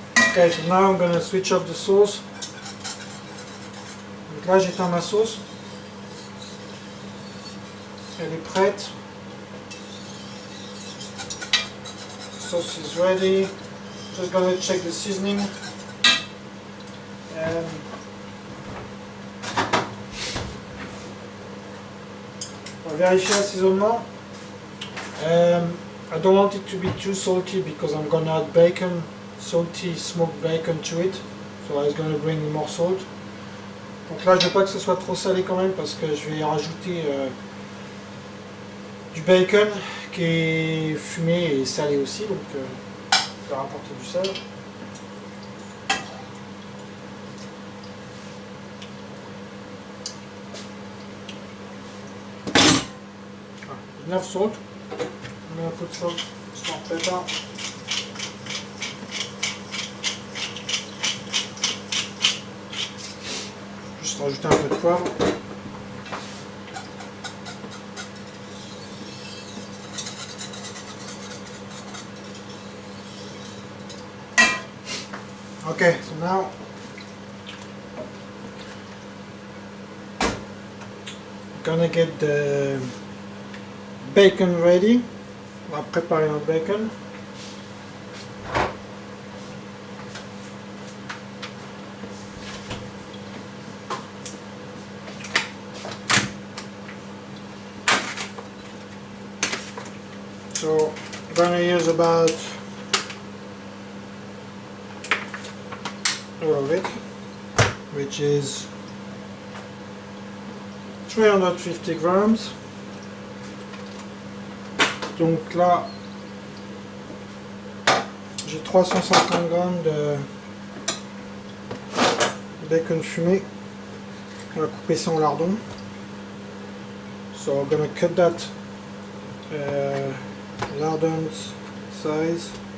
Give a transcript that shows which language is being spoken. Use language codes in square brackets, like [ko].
[en] Okay, so now I'm going to switch off the sauce. [fr] Donc là j'éteins ma sauce. Elle est prête. [en] Sauce is ready. Just going to check the seasoning. [fr] And on va vérifier l'assaisonnement. [en] I don't want it to be too salty because I'm going to add bacon. Salty smoked bacon to it, so it's going to bring more salt. [fr] Donc là je veux pas que ce soit trop salé quand même parce que je vais rajouter du bacon qui est fumé et salé aussi, donc je vais rapporter du sel. [en] Enough salt. I'm going to put salt, small pepper. [fr] rajouter un peu de poivre. [en] Okay, so now I'm gonna get the bacon ready. [fr] On va préparer notre bacon. [en] So I'm gonna use about all of it, which is 350 grams. [fr] Donc là, j'ai 350 grammes de bacon fumé. On va couper ça en lardons. [en] So I'm gonna cut that lardons size.